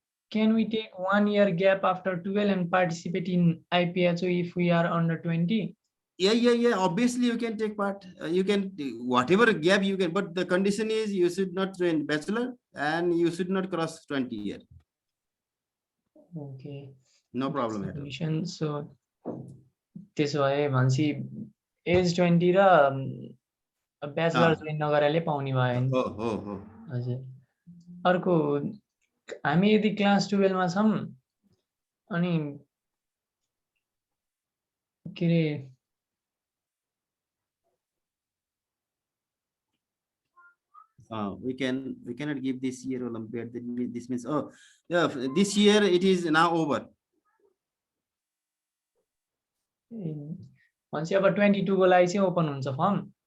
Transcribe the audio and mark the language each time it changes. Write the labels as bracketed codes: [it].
[en] Can we take 1 year gap after 12 and participate in IPHO if we are under 20? Yeah. Obviously, you can take part. You can, whatever gap you can, but the condition is you should not join bachelor and you should not cross 20 years. Okay. No problem at all. Condition. [ne] So, त्यसो भए भनेपछि as 20 र bachelor join नगरेले पाउने भयो नि। हो। हजुर। अर्को हामी यदि क्लास 12 मा छौं अनि के रे [en] we cannot give this year Olympiad. This means this year it is now over. [ne] भनेपछि अब 22 को लागि चाहिँ ओपन हुन्छ फर्म।